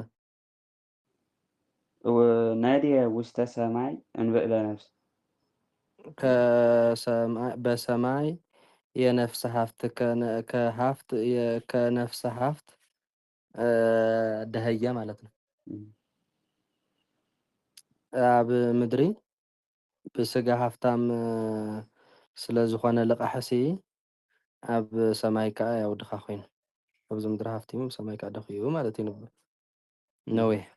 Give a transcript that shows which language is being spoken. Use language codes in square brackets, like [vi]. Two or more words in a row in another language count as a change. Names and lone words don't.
[gez] ነድየ ውስተ ሰማይ እንብዕለ ነፍስ [am] በሰማይ የነፍስ ሀብት ከነፍስ ሀብት ደህየ ማለት ነው። [ti] ኣብ ምድሪ ብስጋ ሃፍታም ስለ ዝኾነ ልቃሕሲ ኣብ ሰማይ ከዓ ያው ድኻ ኮይኑ ኣብዚ ምድሪ ሃፍቲሙ ሰማይ ከዓ ደኺዩ ማለት እዩ ነበር ነዌ